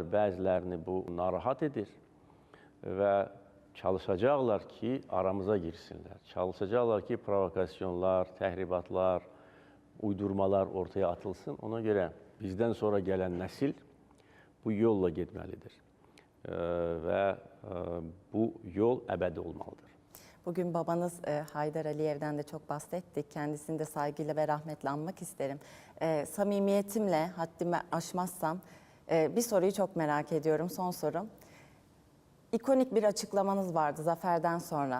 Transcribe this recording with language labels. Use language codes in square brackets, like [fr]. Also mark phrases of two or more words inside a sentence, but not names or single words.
[az] Bəzilərini bu narahat edir və çalışacaqlar ki, aramıza girsinlər. Çalışacaqlar ki, provokasyonlar, təhribatlar, uydurmalar ortaya atılsın. Ona görə bizdən sonra gələn nəsil bu yolla getməlidir və bu yol əbədi olmalıdır. [tr] Bugün babanız Haydar Aliyev'den de çok bahsettik. Kendisini de saygıyla ve rahmetle anmak isterim. Samimiyetimle haddimi aşmazsam bir soruyu çok merak ediyorum. Son sorum. İkonik bir açıklamanız vardı zaferden sonra.